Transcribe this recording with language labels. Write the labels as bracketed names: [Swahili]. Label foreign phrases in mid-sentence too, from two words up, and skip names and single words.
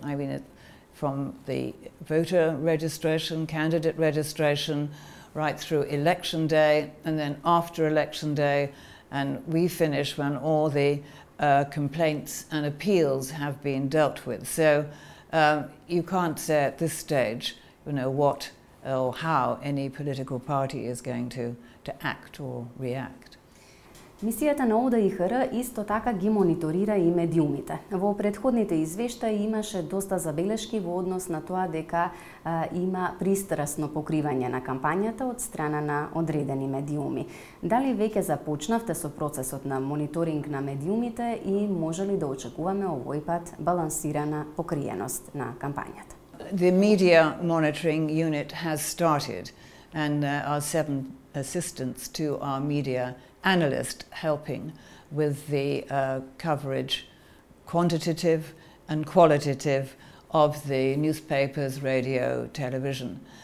[English] I mean, from the voter registration, candidate registration, right through election day, and then after election day, and we finish when all the complaints and appeals have been dealt with. So you can't say at this stage, what or how any political party is going to act or react. [Macedonian] Мисијата на ОДИХР исто така ги мониторира и медиумите. Во претходните извештаи имаше доста забелешки во однос на тоа дека има пристрасно покривање на кампањата од страна на одредени медиуми. Дали веќе започнавте со процесот на мониторинг на медиумите и може ли да очекуваме овој пат балансирана покриеност на кампањата? [English] The media monitoring unit has started, and our 7 assistants to our media analyst helping with the coverage, quantitative and qualitative, of the newspapers, radio, television.